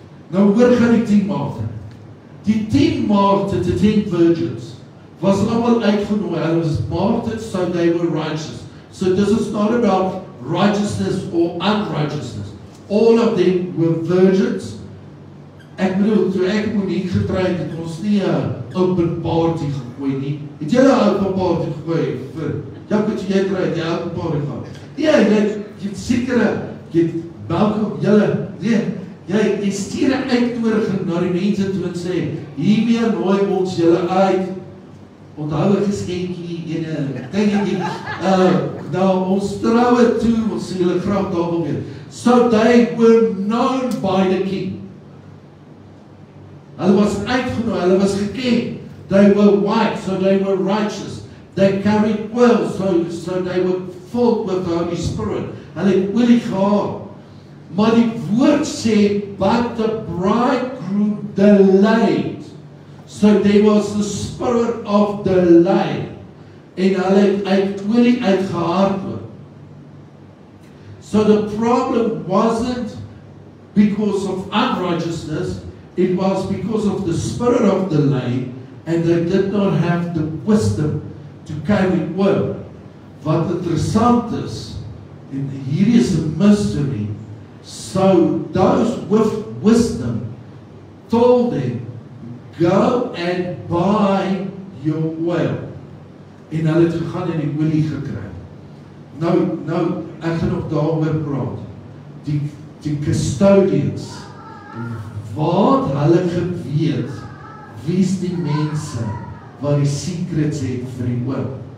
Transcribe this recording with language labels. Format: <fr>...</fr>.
<af>Nou hoor gaan die 10 maagde. Die 10 maagde,</af> <en>the 10 virgins,</en> <af>was allemaal uitgenooi, hulle was maagde,</af> <en>so they were righteous. So this is not about righteousness or unrighteousness. All of them were virgins.</en> <af>Ek bedoel, toe ek Monique getrouwd het, ons nie 'n open party gegooi nie. Het jy 'n open party gegooi vir Jaco toe jy getrouwd, jy open party gehad? Nee, jy het sekere, jy het welkom, jy stuur 'n uitnodiging na die mense toe en sê, hiermee nooi ons julle uit, onthou 'n geskenkie, en dingetjie, nou ons troue toe, ons sê julle graag daar wil weet.</af> <en>So they were known by the king.</en> <af>Hulle was uitgenooi, hulle was geken.</af> <en>They were white, so they were righteous. They carried oil, so they were filled with the Holy Spirit.</en> <af>Hulle het olie gehad. Maar die woord sê,</af> <en>but the bridegroom delayed. So there was the spirit of delay.</en> <af>En hulle het uit olie uitgehardloop.</af> <en>So the problem wasn't because of unrighteousness, it was because of the spirit of delay, and they did not have the wisdom to carry oil.</en> <af>Wat interessant is, en hier is 'n</af> <en>mystery, so those with wisdom told them, go and buy your oil.</en> <af>En hulle het gegaan en die olie gekry. Nou, ek gaan nog daaroor praat. Die custodians, waar het hulle geweet, wie is die mense, wat die secrets het vir die oil?</af>